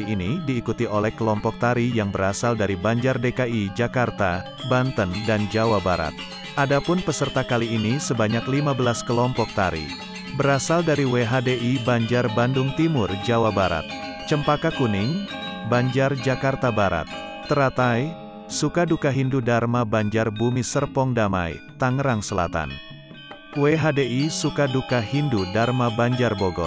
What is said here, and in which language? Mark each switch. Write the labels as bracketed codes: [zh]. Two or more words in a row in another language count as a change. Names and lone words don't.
[id] ini diikuti oleh kelompok tari yang berasal dari Banjar DKI, Jakarta, Banten, dan Jawa Barat. Adapun peserta kali ini sebanyak 15 kelompok tari. Berasal dari WHDI Banjar Bandung Timur, Jawa Barat, Cempaka Kuning, Banjar Jakarta Barat, Teratai, Sukaduka Hindu Dharma Banjar Bumi Serpong Damai, Tangerang Selatan. WHDI Sukaduka Hindu Dharma Banjar Bogor.